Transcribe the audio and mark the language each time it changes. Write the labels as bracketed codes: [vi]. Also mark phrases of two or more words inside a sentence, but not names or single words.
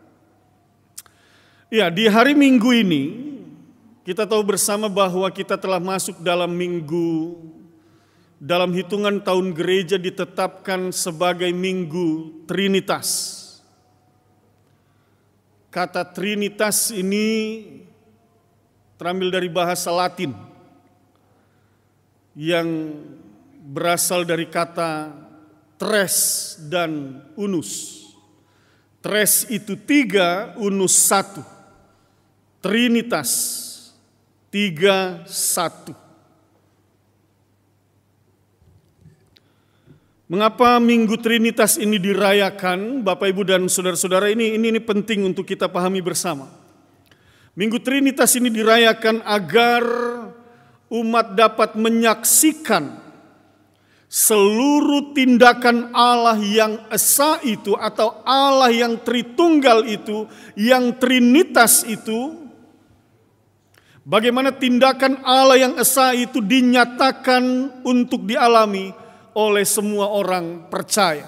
[id] Ya, di hari Minggu ini kita tahu bersama bahwa kita telah masuk dalam minggu, dalam hitungan tahun gereja ditetapkan sebagai Minggu Trinitas. Kata Trinitas ini terambil dari bahasa Latin yang berasal dari kata tres dan unus. Tres itu 3, unus 1. Trinitas 3, 1. Mengapa Minggu Trinitas ini dirayakan, Bapak Ibu dan saudara-saudara? Ini penting untuk kita pahami bersama. Minggu Trinitas ini dirayakan agar umat dapat menyaksikan seluruh tindakan Allah yang esa itu, atau Allah yang Tritunggal itu, yang Trinitas itu, bagaimana tindakan Allah yang esa itu dinyatakan untuk dialami oleh semua orang percaya.